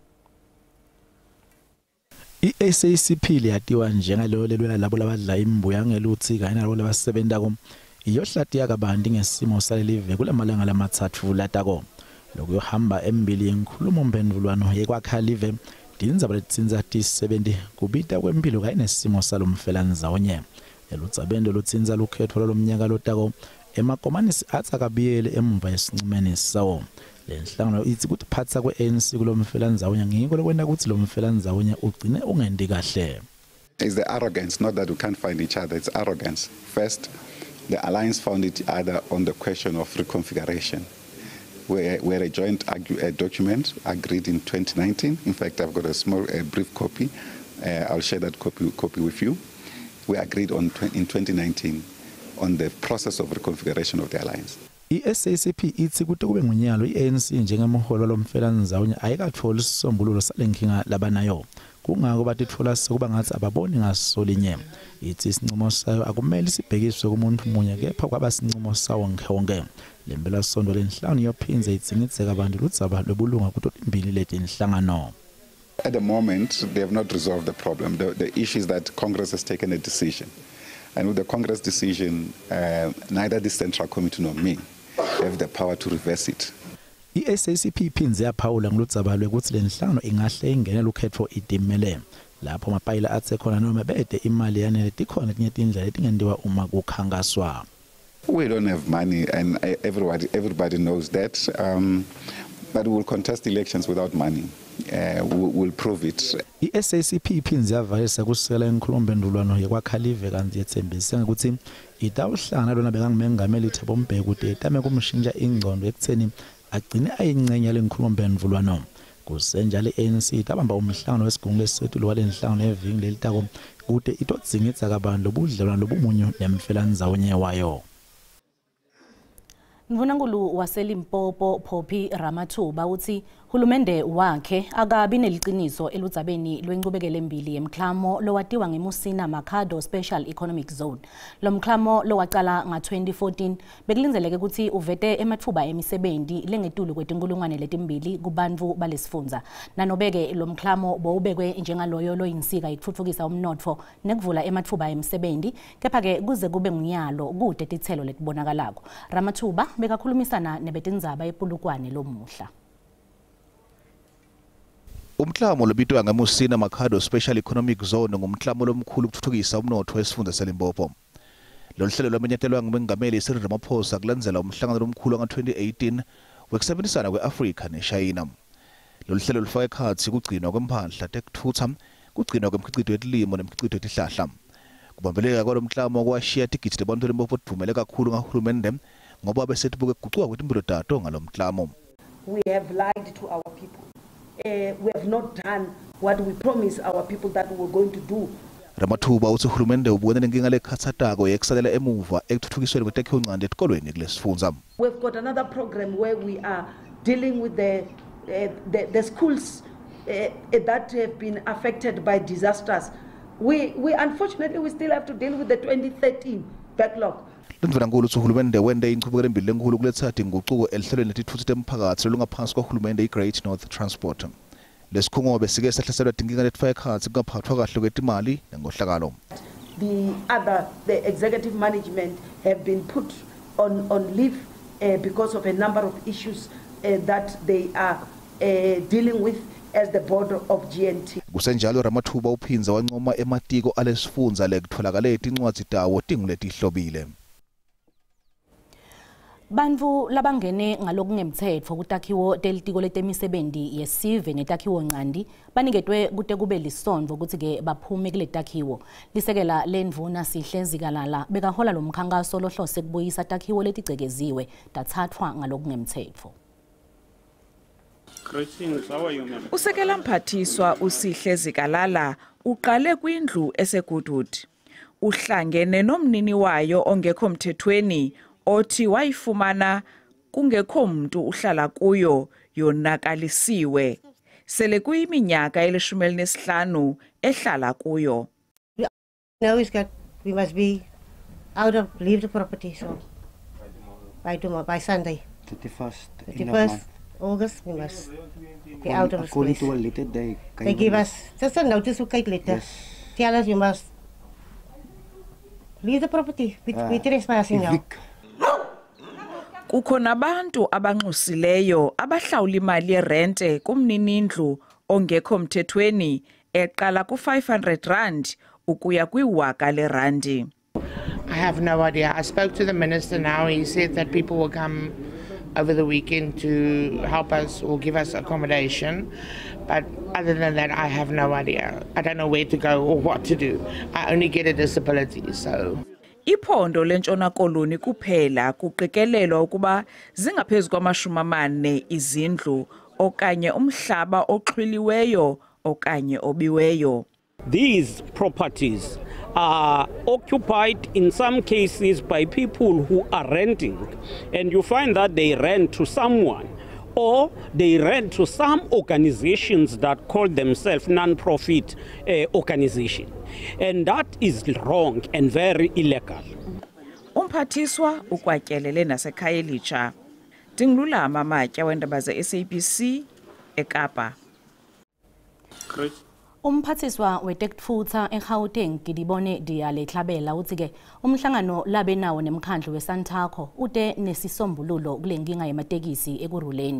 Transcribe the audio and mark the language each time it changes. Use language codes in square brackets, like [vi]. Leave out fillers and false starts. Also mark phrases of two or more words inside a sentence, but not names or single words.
[ss] I-SACP liyatiwa njengalo lelwela labo labadla imbuya ngeluthi kanye nalabo labasebenta ko iyohlati yakabandi ngesimo salelive kulamalanga lamathathu latako lokuyohamba embili yenkhulumo mphendvulwano yekwakha live tindzaba letitsinza ti-70 kubita kwempilo kanye nesimo salomfelandawonye elutsabendo lutsinza lukhetfo lwalomnyaka lotako emakomanisi atsakabiyele emva yesincumeni sawo. Lenhlangano ithi ukuthi phatha kwe-ANC kulomfelandawonye ngiko lokwenda ukuthi lomfelandawonye ugcine ungendi kahle. [en] It's the arrogance, not that we can't find each other, it's arrogance. First, the alliance found each other on the question of reconfiguration, where a joint document agreed in 2019. In fact, I've got a small brief copy. I'll share that copy with you. We agreed in 2019 on the process of reconfiguration of the alliance. [ss] I-SACP ithi ukuthi kube ngunyalo i-ANC njengemholo lomfelandawonye ayikatholi isisombululo salenkinga labanayo. Kungako batithola sekuba ngathi ababoni ngasolinye. Ithi isinqumo sayo akumele sibhekiswe kumuntu munye kepha kwabasinqumo sawo ngeke. Lempelasonto lenhlangano yophinze itsingitseka abantu ludzaba lobulunga kutotimbili letinhlangano. [en] At the moment, they have not resolved the problem. The issue is that Congress has taken a decision. And with the Congress decision, neither the Central Committee nor me have the power to reverse it. [ss] I-SACP iphinze yaphawula ngoludzaba lwekuthi lenhlangano ingahle ingenela ukhetfo itimele. Lapho Mapayila athe khona noma bede imali yanele tikhona etinye tindlela letingendiwa uma kukhankaswa. [en] We don't have money, and everybody knows that. But we will contest elections without money. We'll prove it. [ss] I-SACP iphinze yavalisa kusela enkhulumo mphendvulwano yekwakha live kanti yethembise ukuthi itawuhlangana lona bekangumengameli Thabo Mbeki ukuthi etame kumshintsha ingcondo ekutheni agcine ayingcenye lenkhulumo mphendvulwano. Kusenjalo i-ANC itabamba umhlangano wesigungu lesetulu walenhlangano evingi lelitako kude itodzingitsa kabantu lobudlelwano lobumunyu nemfelandawonye wayo. Mvunankulu waseLimpopo Phophi Ramathuba uthi hulumende wakhe akabi neliqiniso eludzabeni lwencubekelo embili yemklamo lowatiwa ngeMusina Makhado Special Economic Zone. Lo mklamo lowaqala nga-2014 bekulinzeleke ukuthi uvete ematfuba emisebenzi lengetulu kwetinkulungwane letimbili kubantfu balesifundza. Nanobeke lo mklamo bowubekwe njengaloyo loyinsika ikutfutfukisa umnotfo nekuvula ematfuba emisebenzi kepha-ke kuze kube ngunyalo kude titselo letibonakalako. Ramathuba bekakhulumisana nebetindzaba ePulukwane lomuhla. Umklamo lobitwa ngeMusina Makhado Special Economic Zone ngumklamo lomkhulu ukuthuthukisa umnotho wesifunda seLimpopo. Lo hlelo lwamenyathelwa ngumengameli Cyril Ramaphosa kulandzela umhlangano lomkhulu nga-2018 wekusebenzisana kwe-Afrika neShayina. Lo hlelo lufaka ekhatsi kugcinwa kwempahla tekuthutha, kugcinwa kwemkhicito yetilimo nemkhicito yetihlahla. Kubambeleka kwalo mklamo kwashiya tigidi labantu eLimpopo livumele kakhulu ngahulumende ngoba besethi bukeguquka kwetimpilo tato ngalo mklamo. [en] We have lied to our people. We have not done what we promised our people that we were going to do. [ss] Ramathuba uthi uhulumende ubone lenkinga lekhathatako yekusalela emuva ekuthuthukisweni kwetakhiwo ncane etikolweni kulesifundza. [en] We've got another program where we are dealing with the schools that have been affected by disasters. We unfortunately we still have to deal with the 2013 backlog. [ss] Lendvulankulu uthi uhulumende wende inchubekela embili lenkulu kuletsa tinguquko elihlelweni letitfutsi temphakatsi lolungaphansi kohulumende i-Great North Transport. Lesikhungo besike sahlaselwa tinkinga letfaka ekhatsi kungaphathwa kahle kwetimali nengohlakalo. [en] The executive management have been put on leave because of a number of issues that they are dealing with as the board of GNT. [ss] Kusenjalo Ramathuba uphinza wancoma ematiko alesifundza lekutfolakale tincwadzi tawo tinguletihlobile. Bantu labangene ngalokungemthetho kutakhiwo telitiko letemisebenzi yesive netakhiwo ncandi baniketwe kute kube lisondvo ukuthi ke baphume kule takhiwo. Lisekela lendvuna Sihle Zikalala bekahola lomkhankaso lohlose kubuyisa takhiwo letigcekeziwe tathathwa ngalokungemthetho. [xh] Usekela mphathiswa uSihle Zikalala uqale kwindlu eseGoodwood. Uhlangene nomnini wayo ongekho mthethweni othi wayifumana kungekho umuntu uhlala kuyo yonakalisiwe. Sele kuyiminyaka eli-15 ehlala kuyo. [en] Now we must be out of leave the property so by Sunday. 31st August we must be out of this place. To a later day. They give us just a notice to kite later. Yes. Tell us you must leave the property with trespassing now. [xh] Kukho nabantu abanxusileyo abahlawula imali yerente kumninindlu ongekho mthethweni eqala ku-R500 ukuya kwi-1,000 lerandi. [en] I have no idea. I spoke to the minister now. He said that people will come over the weekend to help us or give us accommodation. But other than that, I have no idea. I don't know where to go or what to do. I only get a disability, so... [xh] Iphondo lentshona koloni kuphela kuqikelelwa ukuba zingaphezulu kwama-40 izindlu okanye umhlaba oxhwiliweyo okanye obiweyo. [en] These properties are occupied in some cases by people who are renting, and you find that they rent to someone or they rent to some organizations that call themselves non-profit organization, and that is wrong and very illegal. [xh] Umphathiswa ukwatyelele nasekhaya elitsha. Dingilulama Amatya wendaba ze-SABC eKapa. [ss] Umphathiswa wetekutfutsa eGauteng Gidibone Diyale Tlhabela uthi ke umhlangano labe nawo nemkhandlu weSantaco ute nesisombululo kulenkinga yematekisi ekuruleni.